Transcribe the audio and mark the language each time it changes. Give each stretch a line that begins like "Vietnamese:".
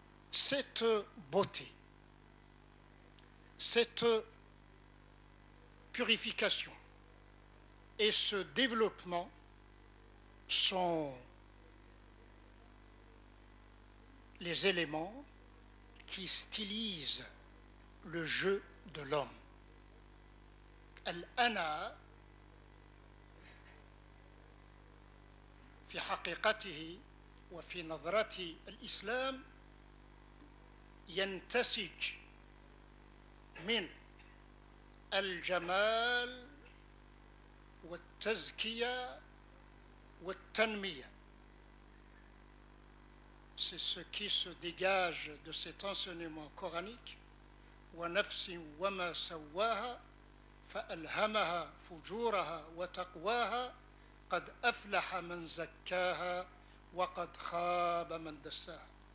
French: Cette beauté, cette purification et ce développement sont les éléments qui stylisent le jeu de l'homme.
Arabic: Al-ana في حقيقته وفي نظرة الإسلام ينتسج من الجمال والتزكية والتنمية.
French: C'est ce qui se dégage de cet enseignement coranique.
Arabic: وَنَفْسٍ وَمَا سَوَّاهَا فَأَلْهَمَهَا فُجُورَهَا وَتَقْوَاهَا قَدْ أَفْلَحَ مَنْ زَكَّاهَا وَقَدْ خَابَ مَنْ دَسَّاهَا.